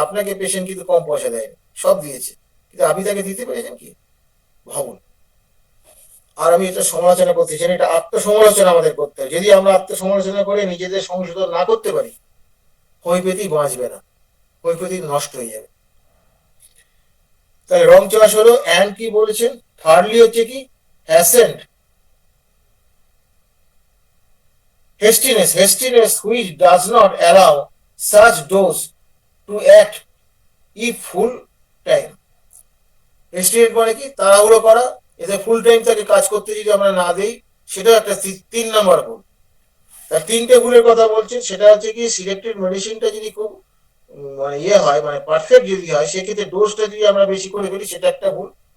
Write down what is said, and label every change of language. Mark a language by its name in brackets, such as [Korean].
[Bangla] আপনাকে পেশেন্ট কিন্তু কম পয়সা দেয়নি, সব দিয়েছে, কিন্তু আপনি তাকে দিতে পেরেছেন কি? ভাবুন। আর আমি এটা সমালোচনা করতে চাই, এটা আত্মসমালোচনা আমাদের করতে হবে। যদি আমরা আত্মসমালোচনা করে নিজেদের সংশোধন না করতে পারি, হোমিওপ্যাথি বাঁচবে না, হোমিওপ্যাথি নষ্ট হয়ে যাবে। তাহলে [English] রং চয়েস হলো, অ্যান্ড [Bangla] কি বলেছেন, [English] thirdly [Bangla] হচ্ছে কি, [English] Hasn't, hastiness which does not allow such dose to act if full time. [Bangla] হেস্টিনেস মানে কি, তাড়াহুড়ো করা, এতে ফুল টাইম তাকে কাজ করতে যদি আমরা না দিই, সেটা একটা 3 নম্বর ভুল। তার 3টে ভুলের কথা বলছেন, সেটা হচ্ছে কি, সিলেক্টেড মেডিসিনটা যদি খুব মানে ইয়ে হয়, মানে পারফেক্ট যদি হয়, সেক্ষেত্রে ডোজটা যদি আমরা বেশি করে ফেলি, সেটা একটা ভুল।